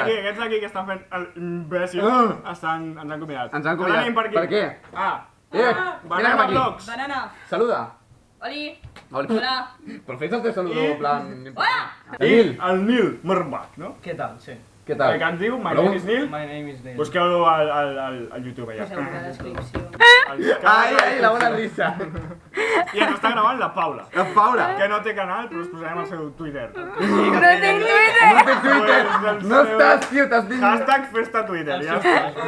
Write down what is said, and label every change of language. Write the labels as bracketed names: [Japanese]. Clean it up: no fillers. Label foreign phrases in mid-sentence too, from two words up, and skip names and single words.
[Catalan] d'aquí, aquests d'aquí que estan fent l'imbècil, ens han convidat. Ens han convidat. Ara anem per aquí. Per què? Vine Banana cap aquí. Vlogs. Banana. Saluda. Oli. Hola. Hola. Però fes el teu saludo, en plan... Hola. I el Nil Murbach, no? Què tal? Sí. Què tal? Que ens diu, my Però- [English] name is Nil. My name is Neil. [Catalan] Busqueu-lo al YouTube allà. Poseu una descripció. Ai, la bona risa. I ens està gravant la Paula, La Paula. que no té canal, però us posarem el seu Twitter. No tinc Twitter. No té Twitter. No estàs, tio, t'has dit... Hashtag festa Twitter, ja està.